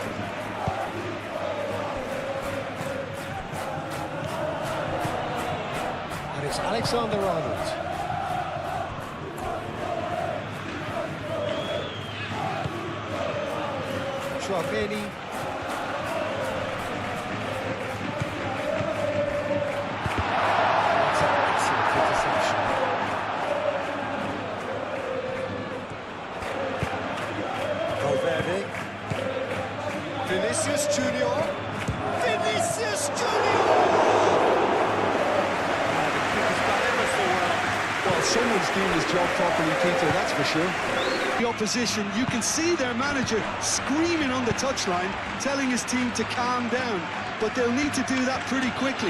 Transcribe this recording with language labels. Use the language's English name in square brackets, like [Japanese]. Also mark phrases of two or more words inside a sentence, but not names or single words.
[English] And it's Alexander-Arnold. Chouameni. That's an excellent interception. Valverde. Vinicius Junior. Vinicius Junior! The keeper's done ever so well. Well, someone's doing his job properly, Peter, that's for sure. The opposition, you can see their manager screaming on the touchline, telling his team to calm down, but they'll need to do that pretty quickly.